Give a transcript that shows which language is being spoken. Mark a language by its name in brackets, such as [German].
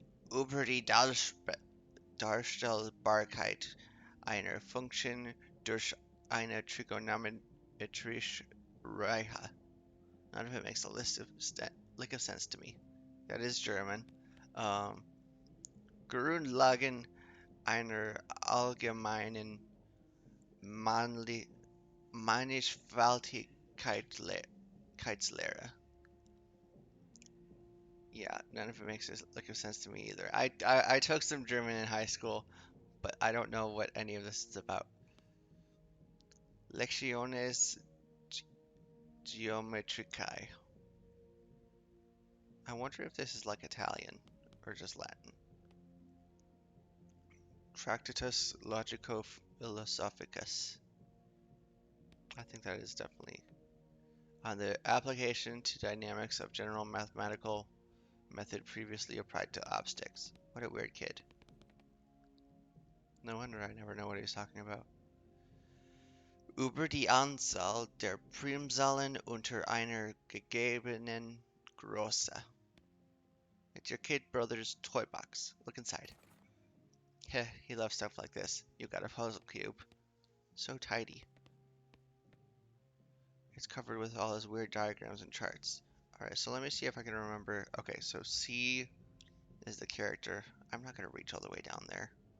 [German] Über die Darstellbarkeit einer Funktion durch eine trigonometrische Reihe. [English] None of it makes a list of lick of sense to me. That is German. [German] Um, Grundlagen einer allgemeinen Mannigfaltigkeitslehre. [English] Yeah, none of it makes a lick of sense to me either. I took some German in high school, but I don't know what any of this is about. [Latin] Lecciones Geometricae. [English] I wonder if this is like Italian or just Latin. [Latin] Tractatus Logico-Philosophicus. [English] I think that is definitely on the application to dynamics of general mathematical method previously applied to optics. What a weird kid. No wonder I never know what he's talking about. [German] Über die Anzahl der Primzahlen unter einer gegebenen Größe. [English] It's your kid brother's toy box. Look inside. Heh, he loves stuff like this. You got a puzzle cube. So tidy. It's covered with all his weird diagrams and charts. Alright, so let me see if I can remember. Okay, so C is the character. I'm not going to reach all the way down there.